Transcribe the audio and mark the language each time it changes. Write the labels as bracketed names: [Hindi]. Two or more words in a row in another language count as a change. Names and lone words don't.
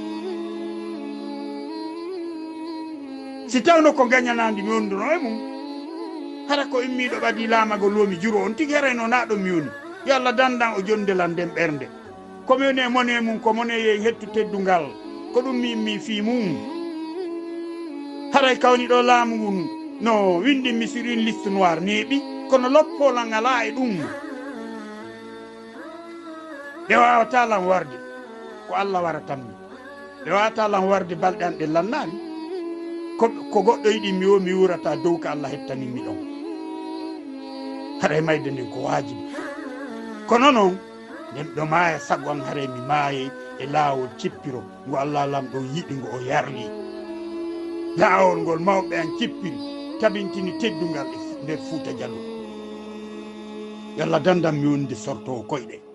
[Fula] si tawno ko gañanandi mi wonduno e mum hara ko immiɗo ɓadi laamagol womi juro on tigui herayno naɗo mi woni yo Allah dandan o jondelan nden ɓernde komi woni e mone mum ko mone yen hettu teddungal ko ɗum mi immi fi mum haray kawni ɗo laamu ngun no windinmi [French] sur une liste noire [Fula] neeɓi kono loppolal ngala e ɗum ɓe wawata lan warde ko Allah wara tammi ɓe wawata lan warde balɗe an ɗe lannani ko goɗɗo yiɗi mi wurata dow ko Allah hettanimi ɗon haɗa e mayde nden ko wajibi kono noon nden ɗo maaya sago an haare mi maaye e laawol cippiro ngo Allah lamɗo yiɗi ngo o yarli laawol ngol mawɓe an cippiri tabintini teddungal e nder Fuuta Jallo yalla dandam mi wonde sortowo koyɗe